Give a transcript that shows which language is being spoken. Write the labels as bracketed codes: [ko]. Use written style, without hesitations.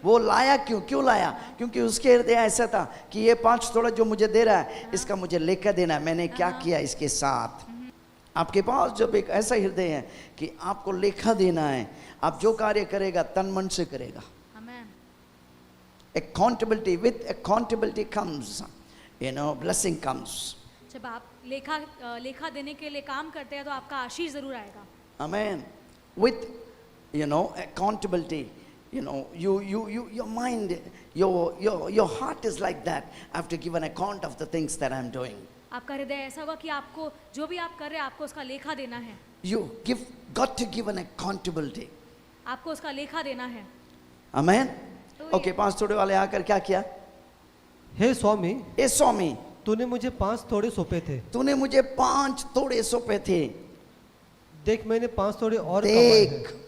[hi] वो लाया क्यों लाया? क्योंकि उसके हृदय ऐसा था कि ये 5 तोड़ा जो मुझे दे रहा है इसका मुझे लेकर देना है, मैंने क्या किया इसके साथ। आपके पास जब एक ऐसा हृदय है कि आपको लेखा देना है, आप जो कार्य करेगा तन मन से करेगा। आमीन। [en] Accountability, with accountability comes, blessing comes. [hi] जब आप लेखा देने के लिए काम करते हैं तो आपका आशीष जरूर आएगा। [en] Amen. With, accountability, your mind, your heart is like that. I have to give an account of the things that I'm doing. [hi] आपका हृदय ऐसा हुआ कि आपको जो भी आप कर रहे हैं आपको उसका लेखा देना है। [en] Got to give an accountability. [hi] आपको उसका लेखा देना है। [en] Amen. [hi] तो Okay, 5 तोड़े वाले आकर क्या किया? हे स्वामी, ए स्वामी, तूने मुझे 5 तोड़े सौंपे थे, तूने मुझे 5 तोड़े सौंपे थे। देख मैंने 5 तोड़े और कमाए हैं।